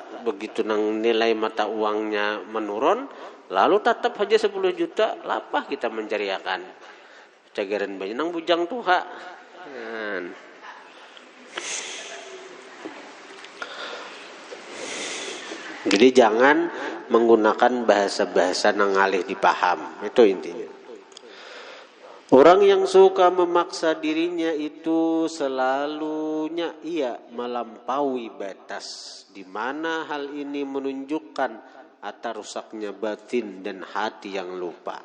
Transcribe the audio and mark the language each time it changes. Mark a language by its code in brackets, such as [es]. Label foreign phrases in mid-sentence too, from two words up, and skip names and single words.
[bjn] Begitu nang nilai mata uangnya menurun, lalu tetap aja 10 juta, lapah kita mencariakan. Cagaran banyak nang bujang tuha. Jadi jangan menggunakan bahasa-bahasa nang ngalih dipaham. Itu intinya. [id] Orang yang suka memaksa dirinya itu selalunya ia melampaui batas, di mana hal ini menunjukkan atas rusaknya batin dan hati yang lupa.